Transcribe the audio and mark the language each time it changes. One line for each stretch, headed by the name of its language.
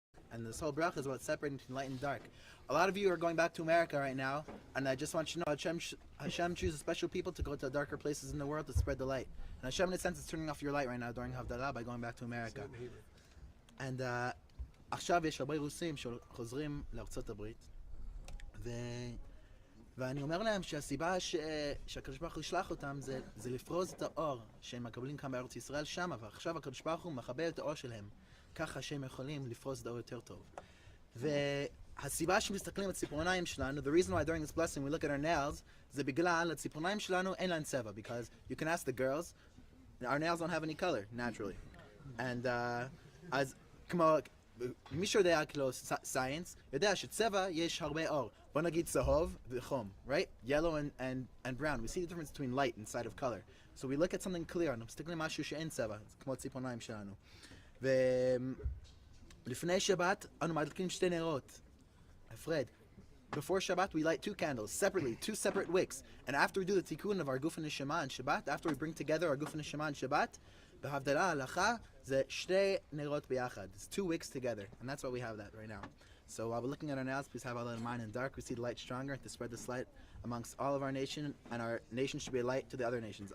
English: And this whole bracha is about separating between light and dark. A lot of you are going back to America right now, and I just want you to know Hashem chooses special people to go to the darker places in the world to spread the light. And Hashem, in a sense, is turning off your light right now during Havdalah by going back to America. And
Hebrew: עכשיו יש הרבה רוסים שחוזרים לארצות הברית, ואני אומר להם שהסיבה שהקדוש ברוך הוא ישלח אותם זה לפרוז את האור שהם מקבלים כאן בארץ ישראל שמה, ועכשיו הקדוש ברוך הוא מחבר את האור שלהם ככה שהם יכולים לפרוס את האור יותר טוב. והסיבה שמסתכלים על ציפורניים שלנו,
English: the reason why during this blessing we look at our nails,
Hebrew: זה בגלל הציפורניים שלנו אין להן צבע,
English: because you can ask the girls, our nails don't have any color naturally. And
Hebrew: אז כמו מי שיודע כאילו science, יודע שצבע יש הרבה אור. בוא נגיד צהוב וחום,
English: right? Yellow and brown. We see the difference between light and side of color. So we look at something clear,
Hebrew: אנחנו מסתכלים משהו שאין צבע, כמו ציפורניים שלנו. ולפני שבת, אנו מדליקים שתי נרות.
English: Fred, before Shabbat we light 2 candles, separately, 2 separate wicks. And after we do the tikkun of our guf and neshama on Shabbat, after we bring together our guf and neshama on Shabbat,
Hebrew: בהבדלה הלכה זה שתי נרות ביחד.
English: It's 2 wicks together, and that's why we have that right now. So while we're looking at our nails, please have all that in mind. In dark, we see the light stronger to spread this light amongst all of our nation, and our nation should be a light to the other nations.